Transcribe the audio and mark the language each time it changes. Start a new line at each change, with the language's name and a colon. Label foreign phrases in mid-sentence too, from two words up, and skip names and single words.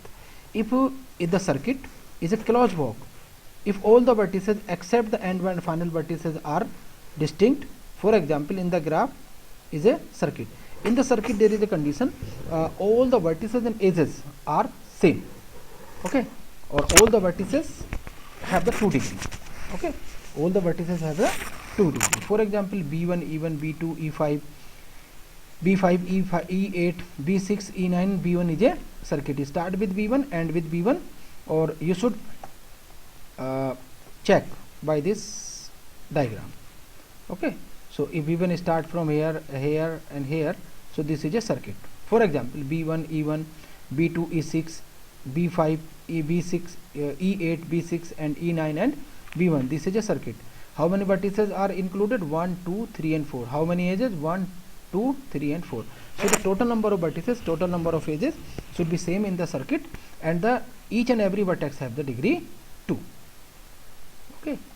English: If the circuit is a closed walk, if all the vertices except the end and final vertices are distinct, for example in the graph is a circuit, in the circuit there is a condition, all the vertices and edges are same, okay, or all the vertices have the 2 degree, okay, all the vertices have the 2 degree. For example, b1, e1, b2, e5, b5, e5, e8, b6, e9, b1 is a circuit. Start with b1, end with b1, or you should check by this diagram, okay. So if b1 start from here, here and here, so this is a circuit. For example, b1, e1, b2, e6, b5, b6, e8, b6 and e9 and b1, this is a circuit. How many vertices are included? 1, 2, 3 and 4. How many edges? 1, 2, 3 and 4. So the total number of vertices, total number of edges should be same in the circuit, and the each and every vertex have the degree 2, okay.